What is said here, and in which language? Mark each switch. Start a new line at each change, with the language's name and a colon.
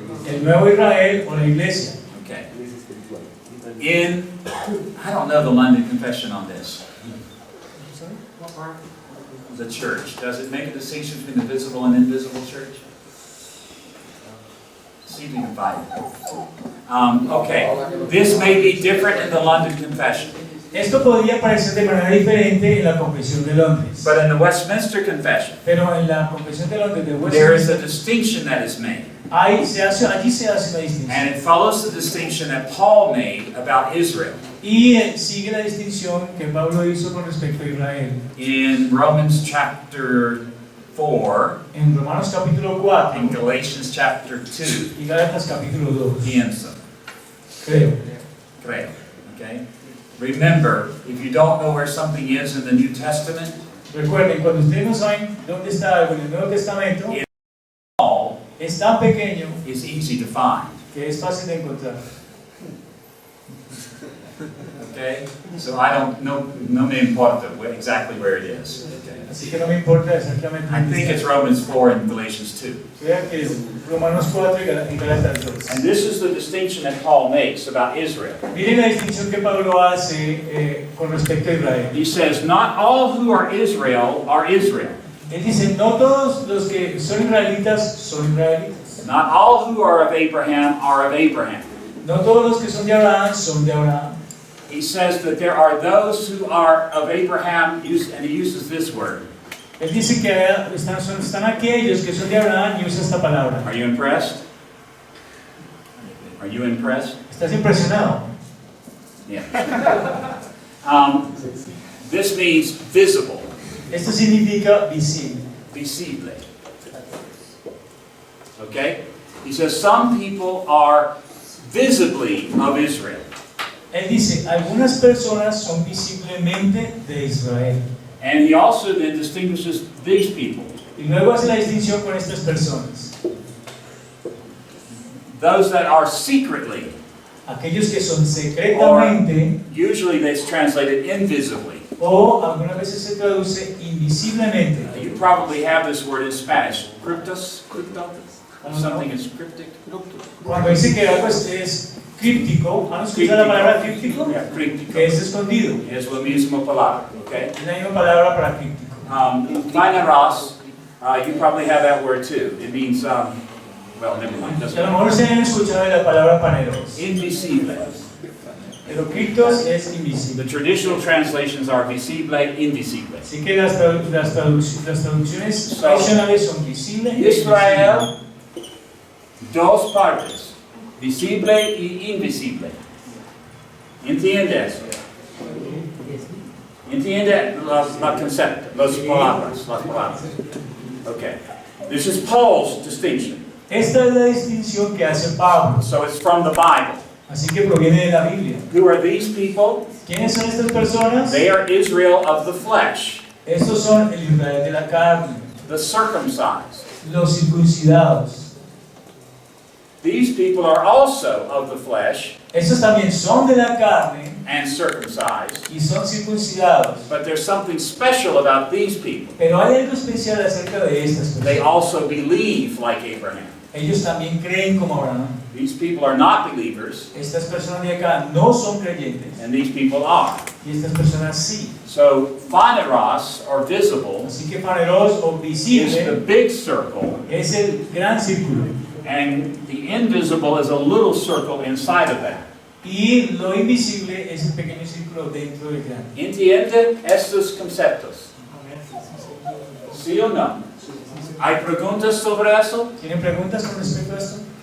Spanish: El nuevo Israel o la iglesia.
English: Okay. I don't know the London Confession on this. The church, does it make a distinction between the visible and invisible church? See if you can find it. Okay, this may be different in the London Confession,
Spanish: Esto podría parecer de manera diferente en la Confesión de Londres.
English: but in the Westminster Confession,
Spanish: Pero en la Confesión de Londres de
English: there is a
Spanish: Westminster,
English: distinction that is made,
Spanish: allí se hace una distinción.
English: and it follows the distinction that Paul made about Israel
Spanish: Y sigue la distinción que Pablo hizo con respecto a Israel.
English: in Romans chapter 4
Spanish: En Romanos capítulo 4
English: and Galatians chapter 2.
Spanish: y Gálatas capítulo 2. Pienso, Creo. creo, okay?
English: Remember, if you don't know where something is in the New Testament,
Spanish: Recuerden, cuando ustedes no saben dónde está algo en el Nuevo Testamento,
English: all
Spanish: es tan pequeño
English: is easy to find,
Spanish: que es fácil de encontrar.
English: okay? So I don't know,
Spanish: no me importa
English: exactly where it is, okay?
Spanish: Así que no me importa exactamente
English: I
Spanish: dónde
English: think it's
Spanish: está.
English: Romans 4 and Galatians 2.
Spanish: Creo que es Romanos 4 y Gálatas 2.
English: And this is the distinction that Paul makes about Israel.
Spanish: Miren la distinción que Pablo hace con respecto a Israel.
English: He says, not all who are Israel are Israel.
Spanish: Él dice, no todos los que son israelitas son israelitas.
English: Not all who are of Abraham are of Abraham.
Spanish: No todos los que son de Abraham son de Abraham.
English: He says that there are those who are of Abraham, and he uses this word.
Spanish: Él dice que están aquellos que son de Abraham y usa esta palabra.
English: Are you impressed? Are you impressed?
Spanish: ¿Estás impresionado?
English: Yeah. This means visible,
Spanish: Esto significa visible.
English: visible. Okay? He says some people are visibly of Israel.
Spanish: Él dice, algunas personas son visiblemente de Israel.
English: And he also then distinguishes these people.
Spanish: Y luego hace la distinción con estas personas.
English: Those that are secretly,
Spanish: Aquellos que son secretamente,
English: usually that's translated invisibly.
Spanish: o algunas veces se traduce invisiblemente.
English: You probably have this word in Spanish, cryptos, something is cryptic.
Spanish: Cuando dice que algo es críptico, ¿han escuchado la palabra críptico?
English: Yeah, cryptico.
Spanish: Que es escondido. Es la misma palabra, okay? Es la misma palabra para críptico.
English: Vaineros, you probably have that word too. It means, well, never mind.
Spanish: Y
English: Doesn't
Spanish: a lo
English: matter.
Spanish: mejor se han escuchado de la palabra paneros.
English: Invisible.
Spanish: Pero criptos es
English: The
Spanish: invisible.
English: traditional translations are visible, invisible.
Spanish: Así que las traducciones tradicionales son visible y Israel, dos partes, visible y invisible. ¿Entiendes? ¿Entiende la concepto? Las palabras. Okay.
English: This is Paul's distinction.
Spanish: Esta es la distinción que hace Pablo.
English: So it's from the Bible.
Spanish: Así que proviene de la Biblia.
English: Who are these people?
Spanish: ¿Quiénes son estas personas?
English: They are Israel of the flesh,
Spanish: Estos son el Israel de la carne,
English: the circumcised.
Spanish: los circuncidados.
English: These people are also of the flesh
Spanish: Estos también son de la carne
English: and circumcised,
Spanish: y son circuncidados.
English: but there's something special about these people.
Spanish: Pero hay algo especial acerca de estas
English: They
Spanish: personas.
English: also believe like Abraham.
Spanish: Ellos también creen como Abraham.
English: These people are not believers,
Spanish: Estas personas de acá no son creyentes
English: and these people are.
Spanish: y estas personas sí.
English: So, phaneros, or visible,
Spanish: Así que faneros o
English: is the
Spanish: visible
English: big circle,
Spanish: es el gran círculo
English: and the invisible is a little circle inside of that.
Spanish: y lo invisible es el pequeño círculo dentro del grande. ¿Entiende estos conceptos? ¿Sí o no? ¿Hay preguntas sobre eso? ¿Tienen preguntas con respecto a esto?